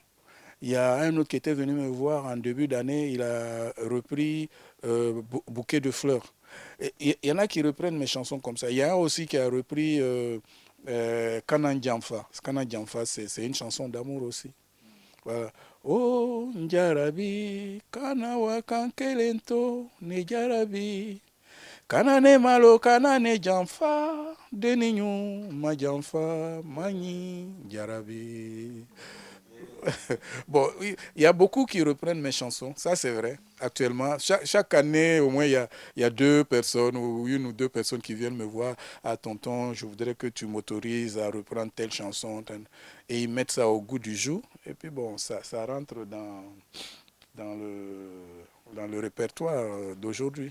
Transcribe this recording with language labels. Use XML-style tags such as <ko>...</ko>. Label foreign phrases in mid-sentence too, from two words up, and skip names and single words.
<fr>Il y a un autre qui était venu me voir en début d'année, il a repris Bouquet de fleurs. Il y en a qui reprennent mes chansons comme ça. Il y a un aussi qui a repris Kanan Djamfa. Kanan Djamfa, c'est une chanson d'amour aussi. Voilà.</fr> <man>Oh, Njarabi, Kanawa Kankelento, Njarabi, Kanane Malo, Kanane Djamfa, Deninyu, Madjamfa, Mani, Njarabi.</man> <fr>Bon, il y a beaucoup qui reprennent mes chansons, ça c'est vrai. Actuellement, chaque année, au moins, il y a deux personnes ou une ou deux personnes qui viennent me voir. Ah, tonton, je voudrais que tu m'autorises à reprendre telle chanson. Et ils mettent ça au goût du jour. Et puis bon, ça rentre dans le répertoire d'aujourd'hui.</fr>